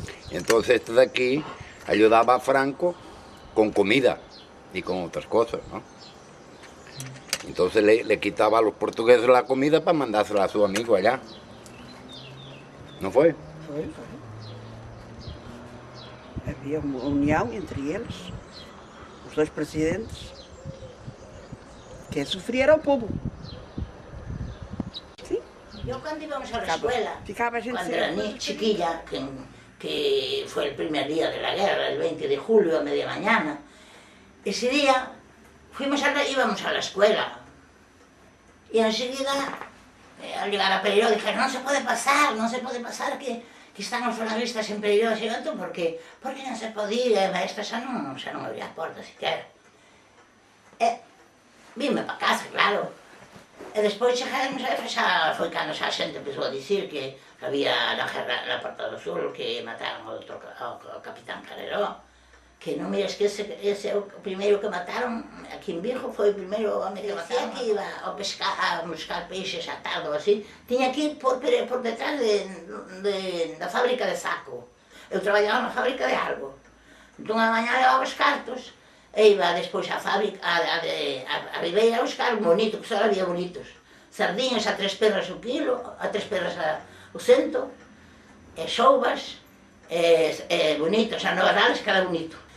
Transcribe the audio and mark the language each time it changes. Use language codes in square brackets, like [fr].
[es] Entonces este de aquí ayudaba a Franco con comida y con otras cosas, ¿no? Entonces le quitaba a los portugueses la comida para mandársela a su amigo allá. ¿No fue? [pt] Havia uma união entre eles, os dois presidentes. Quem sofria era o povo. Sim. [es] Yo cuando íbamos a la escuela, [pt] Ficava a gente [es] cuando era ni chiquilla, que fue el primer día de la guerra, el 20 de julio a media mañana, ese día íbamos a la escuela y enseguida, al llegar a Pereiro, dijeron, no se puede pasar, que están los falangistas en Pereiro. [gl] E eu, [es] ¿por qué? [gl] Porque non se podía, maestra, xa non abría a porta siquiera. Vime para casa, claro. E despois chegaremos a xa foi cando xa a xente empezou a dicir que había na guerra na Porta do Sul que mataron ao capitán Carreró, que non mires que ese é o primeiro que mataron aquí en Vigo, foi o primeiro home que mataron, que iba a buscar peixes a tarde ou así, tiña que ir por detrás da fábrica de saco. Eu traballaba na fábrica de algo. Entón a mañá levaba os cartos e iba despois á fábrica, a Ribeira a buscar un bonito, que só había bonitos. Sardiñas a 3 perras o kilo, a 3 perras o cento, e xoubas, bonitos, a novadales cada bonito.